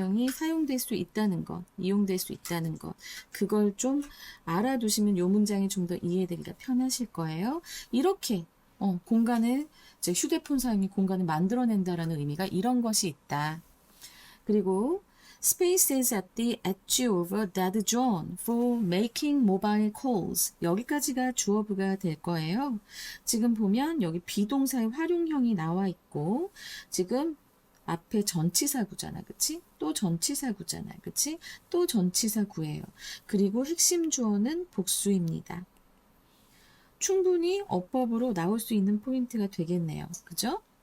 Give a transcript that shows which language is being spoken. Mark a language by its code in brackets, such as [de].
[ko] 사용될 수 있다는 것, 이용될 수 있다는 것, 그걸 좀 알아두시면 이 문장이 좀 더 이해되기가 편하실 거예요. 이렇게 공간을 이제 휴대폰 사용이 공간을 만들어낸다라는 의미가 이런 것이 있다. 그리고 [en] Spaces at the edge of a dead zone for making mobile calls. [ko] 여기까지가 주어부가 될 거예요. 지금 보면 여기 비동사의 활용형이 나와 있고 지금 앞에 전치사구잖아. 그치? 또 전치사구잖아. 그치? 또 전치사구예요. 그리고 핵심 주어는 복수입니다. 충분히 어법으로 나올 수 있는 포인트가 되겠네요. 그죠?